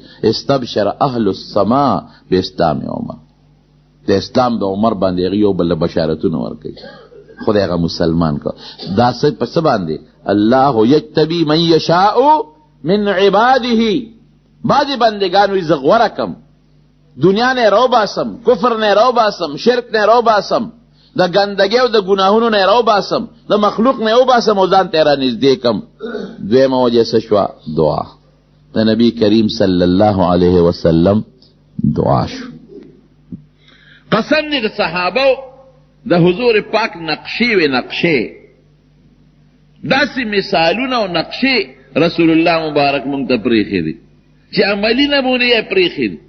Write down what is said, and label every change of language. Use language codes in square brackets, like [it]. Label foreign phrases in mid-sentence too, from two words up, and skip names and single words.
[ar] استبشر اهل السماء باسلام عمر، [ps] د اسلام د عمر باندې هغې یو بل له بشارتونه ورکوي. خدای هغه مسلمان که دا څه په څه باندې؟ [ar] الله یجتبی من یشاء من عباده. [ps] بعضې بندګان وي زه غوره کم، دنیا نه رو باسم، کفر نه رو باسم، شرک نه رو باسم، د ګندګۍ او د ګناهونو نه رو باسم، د مخلوق نه وباسم او ځان ته را نږدې کم. دویمه وجه څه شوه؟ دعا. د نبي کریم [ar] صلی الله علیه وسلم [ps] دعا شو. قسم دی د صحابه د حضور پاک نقشې وې، نقشې داسې مثالونه او نقشې رسول الله مبارک مونږ ته پرېښې دي چې عملي نمونې یې پرېښې دي.